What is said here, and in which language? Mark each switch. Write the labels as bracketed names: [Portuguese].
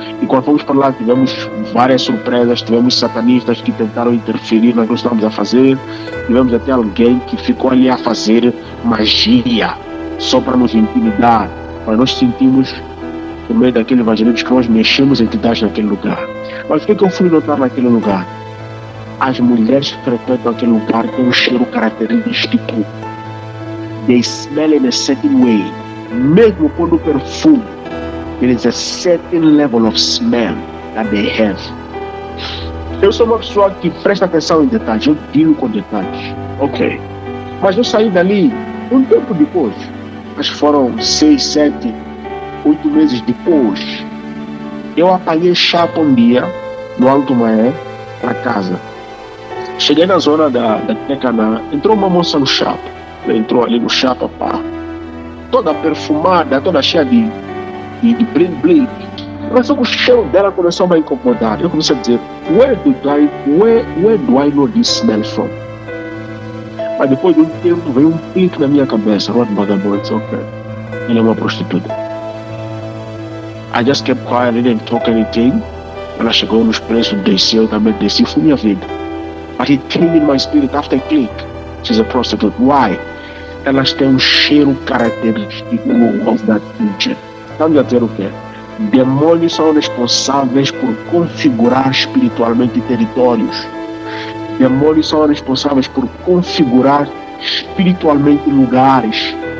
[Portuguese] E quando fomos para lá, tivemos várias surpresas, tivemos satanistas que tentaram interferir naquilo que estávamos a fazer, tivemos até alguém que ficou ali a fazer magia, só para nos intimidar, para nós sentimos, no meio daquele evangelismo, que nós mexemos entidades naquele lugar. Mas o que eu fui notar naquele lugar? As mulheres que frequentam aquele lugar têm um cheiro característico. [English] They smell in a certain way. [Portuguese] Mesmo quando o perfume, [English] there is a certain level of smell that they have. [Portuguese] Eu sou uma pessoa que presta atenção em detalhes, eu digo com detalhes. Ok. Mas eu saí dali um tempo depois. Acho que foram 6, 7, 8 meses depois. Eu apanhei chapa um dia, no Alto Maé, para casa. Cheguei na zona da Tecaná, entrou uma moça no chapa. Ela entrou ali no chapa, pá. Toda perfumada, toda cheia de bling. Mas só que o cheiro dela começou a me incomodar. Eu comecei a dizer, [English] where do I know this smell from? [Portuguese] Mas depois de um tempo veio um clique na minha cabeça, Rod Bagamoyo, ok. Ela é uma prostituta. [English] I just kept quiet, I didn't talk anything. [Portuguese] Ela chegou nos preços, desceu, também desci, foi minha vida. [English] But it came in my spirit after a click. She's a prostitute. Why? [Portuguese] Elas têm um cheiro característico [English] of that region. [Portuguese] Estamos a dizer o quê? Demônios são responsáveis por configurar espiritualmente territórios. Demônios são responsáveis por configurar espiritualmente lugares.